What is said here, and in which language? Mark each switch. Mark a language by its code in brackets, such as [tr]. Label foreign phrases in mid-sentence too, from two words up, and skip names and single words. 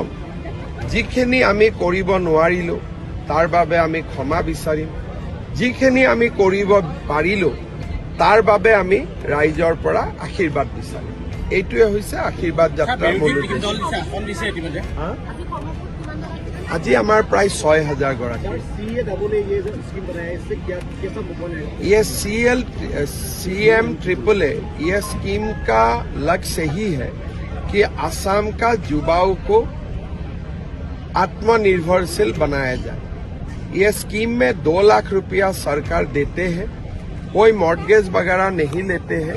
[as] যিখিনি আমি কৰিব নোৱাৰিলোঁ তাৰ বাবে আমি ক্ষমা বিচাৰিম। যিখিনি আমি কৰিব পাৰিলোঁ তাৰ বাবে আমি ৰাইজৰ পৰা আশীৰ্বাদ বিচাৰিম। এইটোৱে হৈছে আশীৰ্বাদ যাত্ৰাৰ মূল উদ্দেশ্য। আজি আমাৰ প্ৰায় ৬,০০০ গৰাকী। [hi] ये CM AAA ये स्कीम का लक्ष्य ही है कि असम का युवाओं को आत्मनिर्भरशील बनाया जाए। ये स्कीम में 2 लाख रुपया सरकार देते हैं, कोई मॉर्गेज वगैरह नहीं लेते हैं।